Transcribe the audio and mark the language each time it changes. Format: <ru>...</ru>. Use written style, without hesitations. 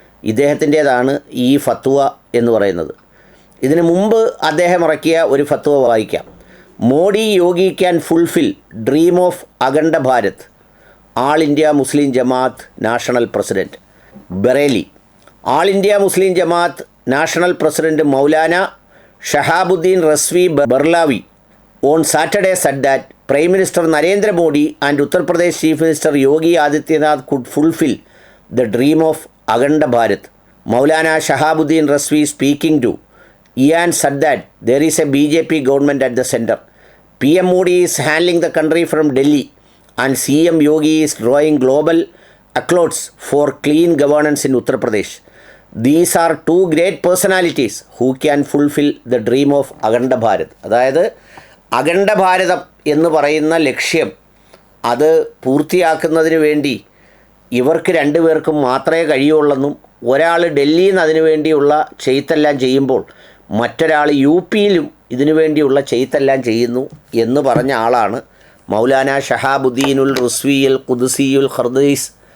<ml>ഇദ്ദേഹത്തിൻ്റേതാണ് ഈ ഫത്വ എന്ന് പറയുന്നത്. ഇതിനു മുമ്പ് അദ്ദേഹം ഇറക്കിയ ഒരു ഫത്വ വായിക്കാം.</ml> <en>Modi Yogi can fulfil dream of Akhanda Bharat. All India Muslim Jamaat national president Bareilly. All India Muslim Jamaat national president Maulana Shahabuddin Razvi Barelvi on Saturday said that Prime Minister Narendra Modi and Uttar Pradesh Chief Minister Yogi Adityanath could fulfill the dream of Akhanda Bharat. Maulana Shahabuddin Rasvi speaking to Ian said that there is a BJP government at the center. PM Modi is handling the country from Delhi and CM Yogi is drawing global accolades for clean governance in Uttar Pradesh. These are two great personalities who can fulfill the dream of Akhanda Bharat.</en> <ml>അതായത് അഖണ്ഡ ഭാരതം എന്ന് പറയുന്ന ലക്ഷ്യം അത് പൂർത്തിയാക്കുന്നതിന് വേണ്ടി ഇവർക്ക് രണ്ടുപേർക്കും മാത്രമേ കഴിയുള്ളെന്നും ഒരാൾ ഡൽഹിയിൽ നിന്ന് അതിനു വേണ്ടിയുള്ള ചെയ്ത്തെല്ലാം ചെയ്യുമ്പോൾ മറ്റൊരാൾ യു പിയിലും ഇതിനു വേണ്ടിയുള്ള ചെയ്ത്തെല്ലാം ചെയ്യുന്നു എന്ന് പറഞ്ഞ ആളാണ് മൗലാന ഷഹാബുദ്ദീനുൽ റുസ്വിയുൽ ഖുദ്സിയുൽ ഖർദീസ്.</ml>